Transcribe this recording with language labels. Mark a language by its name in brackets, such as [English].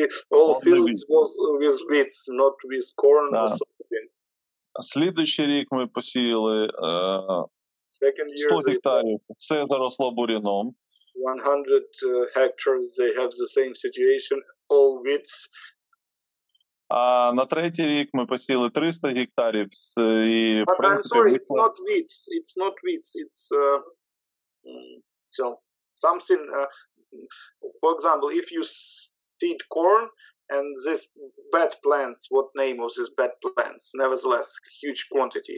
[English] All fields was with weeds, not with corn or soybeans. [Ukrainian] Слідуючий рік ми посіяли 100 гектарів, все заросло бур'яном. [English] 100 hectares, they have the same situation, all weeds. [Ukrainian] А на третій рік ми посіяли 300 гектарів. І, [English] But I'm sorry, it's not weeds. It's not weeds. It's so something. For example, if you seed corn and this bed plants, what name of this bed plants? Nevertheless, huge quantity.